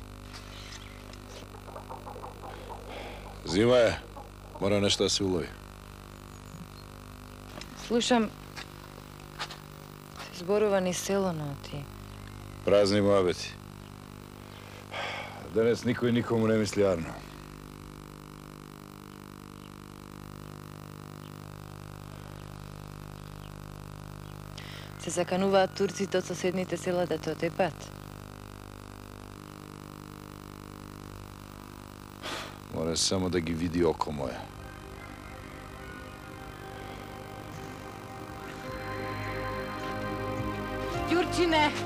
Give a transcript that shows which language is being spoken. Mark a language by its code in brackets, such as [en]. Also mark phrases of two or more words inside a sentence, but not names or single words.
[mk] Зима е. Мора нешто да се улови. Слушам зборова низ село ноти. Празни муабети. Денес никој и никому не мисли арно. Се закануваат турците од соседните села да те отепат. Мора само да ги види око мое. Ѓурчине!